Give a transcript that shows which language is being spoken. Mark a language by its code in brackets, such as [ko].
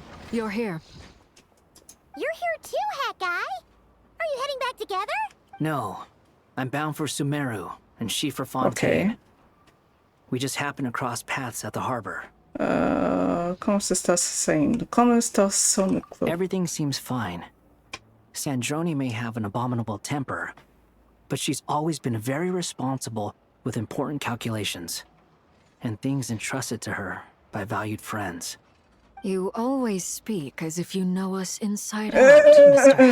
[en] You're here. You're here too, Hat Guy. Are you heading back together? No. I'm bound for Sumeru, and she for Fontaine. Okay. We just happened to cross paths at the harbor. [pt] Como você está se saindo? Como está sendo? [en] Everything seems fine. Sandrone may have an abominable temper, but she's always been very responsible with important calculations, and things entrusted to her by valued friends. You always speak as if you know us inside out, Mr.